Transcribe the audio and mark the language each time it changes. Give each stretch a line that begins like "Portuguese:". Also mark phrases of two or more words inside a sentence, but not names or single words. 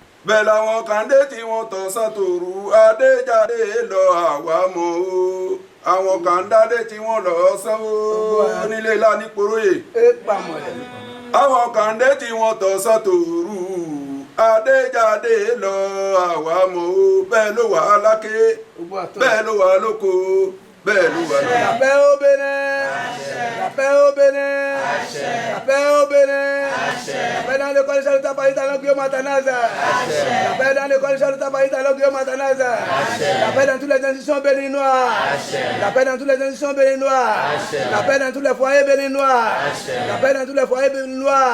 Yoruba: bẹ́ẹ̀ làwọn kan dé tí wọ́n tọ̀ sátòrú adéjáde lọ àwa mọ̀ o àwọn kan dádé tí wọ́n lọ sanwó nílé lánìpòróyè àwọn kan dé tí wọ́n tọ̀ sátòrú adéjáde lọ àwa mọ̀ o bẹ́ẹ̀ ló wà láké bẹ́ẹ̀ ló wà lóko bẹ́ẹ̀ ló wà lóko.
French: La paix au Bénin, la paix au Bénin, la paix au Bénin, la paix dans l'école Charlotte Païta Longio Matanaza, la paix dans l'école Charlotte Païta Longio Matanaza, la paix dans toutes les institutions béninois, la paix dans toutes les institutions béninois, la paix dans tous les foyers béninois, la paix dans tous les foyers béninois,